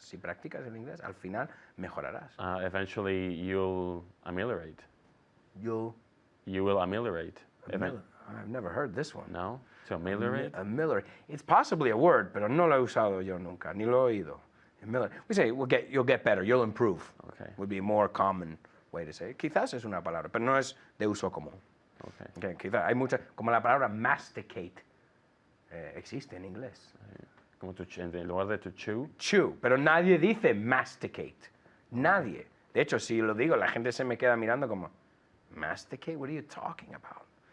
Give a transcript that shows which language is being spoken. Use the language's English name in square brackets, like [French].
[Spanish] Si practicas el inglés, al final mejorarás. [English] Eventually you'll ameliorate. You will ameliorate. I've never heard this one. No? To ameliorate? [Spanish] Ameliorate. [English] It's possibly a word, [Spanish] pero no lo he usado yo nunca, ni lo he oído. [English] We say you'll get better, you'll improve. Okay. Would be a more common way to say it. [Spanish] Quizás es una palabra, pero no es de uso común. [English] Okay. [Spanish] Quizás hay muchas, como la palabra masticate. Existe en inglés. Como en lugar de to chew. Chew, pero nadie dice masticate. Nadie. De hecho, si lo digo, la gente se me queda mirando como, masticate, [English] what are you talking about?